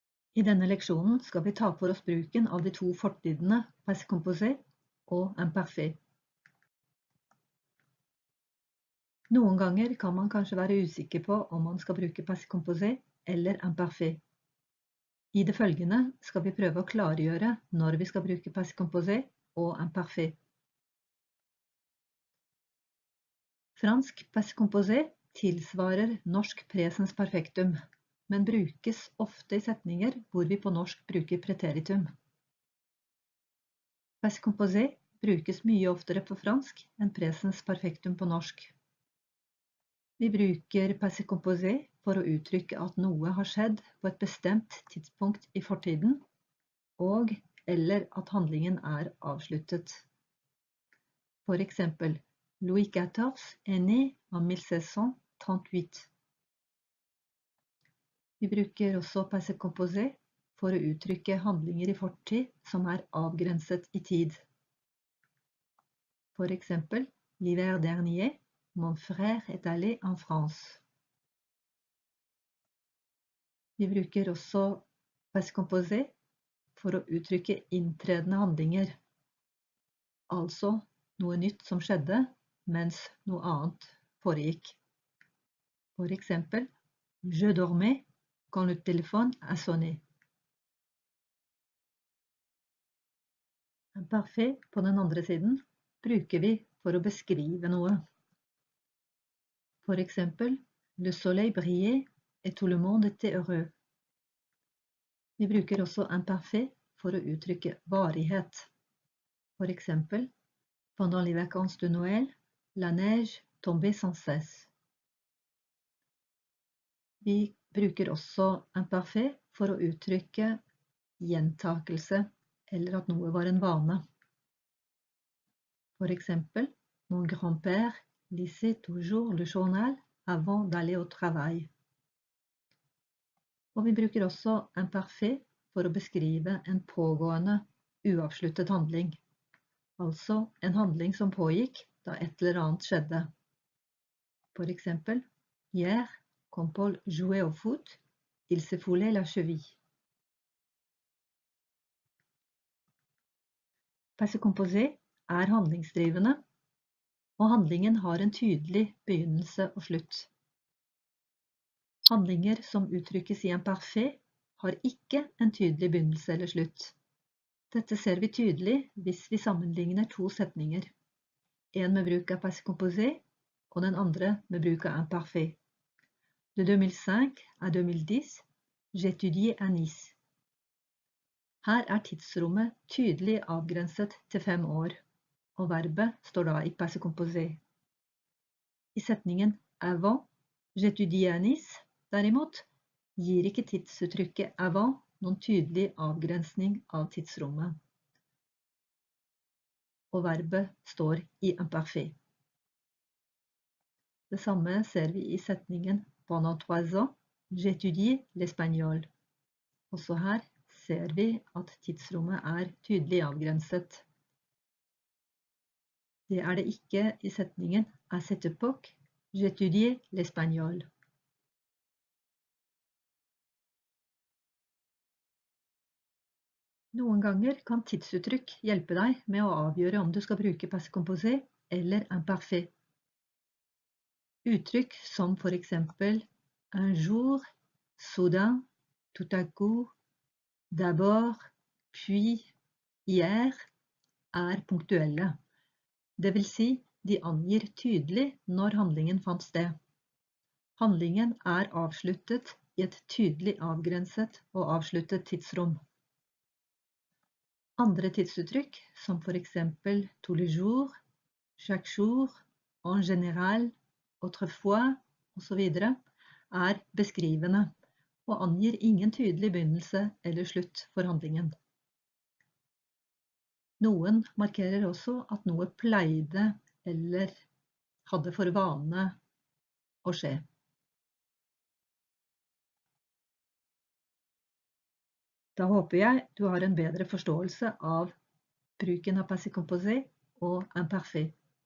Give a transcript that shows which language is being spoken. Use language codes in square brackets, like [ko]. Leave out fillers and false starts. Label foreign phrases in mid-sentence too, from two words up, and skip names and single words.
[no] I denne leksjonen skal vi ta for oss bruken av de to fortidene [fr] passé composé [no] og imparfait. Noen ganger kan man kanskje være usikker på om man skal bruke [fr] passé composé [no] eller imparfait. I det følgende skal vi prøve å klargjøre når vi skal bruke [fr] passé composé [no] og imparfait. Fransk [fr] passé composé [no] tilsvarer norsk presens perfektum, men brukes ofte i setninger hvor vi på norsk bruker preteritum. [fr] Passé composé [no] brukes mye oftere på fransk enn presens perfektum på norsk. Vi bruker [fr] passé composé [no] for å uttrykke at noe har skjedd på et bestemt tidspunkt i fortiden, og eller at handlingen er avsluttet. For eksempel, [fr] Louis XIV er né en 1638. [no] Vi bruker også [fr] passé composé [no] for å uttrykke handlinger i fortid som er avgrenset i tid. For eksempel, [fr] l'hiver dernier, mon frère est allé en France. [no] Vi bruker også [fr] passé composé [no] for å uttrykke inntredende handlinger, altså noe nytt som skjedde mens noe annet foregikk. For eksempel, [fr] je dormais quand le téléphone a sonné. [no] Imparfait på den andre siden bruker vi for å beskrive noe. For eksempel, [fr] le soleil brillait et tout le monde était heureux. [no] Vi bruker også imparfait for å uttrykke varighet. For eksempel, [fr] pendant les vacances de Noël, la neige tombait sans cesse. [no] Vi bruker også imparfait for å uttrykke gjentakelse, eller at noe var en vane. For eksempel, [fr] mon grand-père lisait toujours le journal avant d'aller au travail. [no] Og vi bruker også imparfait for å beskrive en pågående, uavsluttet handling. Altså en handling som pågikk da et eller annet skjedde. For eksempel, [fr] hier, quand Paul jouait au foot, il se foulait la cheville. Passé composé [no] er handlingsdrivende, og handlingen har en tydelig begynnelse og slutt. Handlinger som uttrykkes i imparfait har ikke en tydelig begynnelse eller slutt. Dette ser vi tydelig hvis vi sammenligner to setninger. En med bruk av [fr] passé composé, [no] og den andre med bruk av imparfait. [fr] De 2005 à 2010, j'étudiais à Nice. [no] Her er tidsrommet tydelig avgrenset til 5 år, og verbet står da i [fr] passé composé. [no] I setningen [fr] avant, j'étudiais à Nice, [no] derimot, gir ikke tidsuttrykket avant noen tydelig avgrensning av tidsrommet. Og verbet står i imparfait. Det samme ser vi i setningen [fr] pendant 3 ans, j'étudiais l'espagnol. [no] Også her ser vi at tidsrommet er tydelig avgrenset. Det er det ikke i setningen [fr] à cette époque, j'étudiais l'espagnol. [no] Noen ganger kan tidsuttrykk hjelpe deg med å avgjøre om du skal bruke [fr] passé composé [no] eller imparfait. Uttrykk som for eksempel [fr] un jour, soudain, tout à coup, d'abord, puis, hier [no] er punktuelle. Det vil si, de angir tydelig når handlingen fant sted. Handlingen er avsluttet i et tydelig avgrenset og avsluttet tidsrom. Andre tidsuttrykk, som for eksempel [fr] tous les jours, chaque jour, en général, autrefois, [no] osv., er beskrivende og angir ingen tydelig begynnelse eller slutt for handlingen. Noen markerer også at noe pleide eller hadde for vane å skje. Da håper jeg du har en bedre forståelse av bruken av [fr] passé composé [no] og imparfait.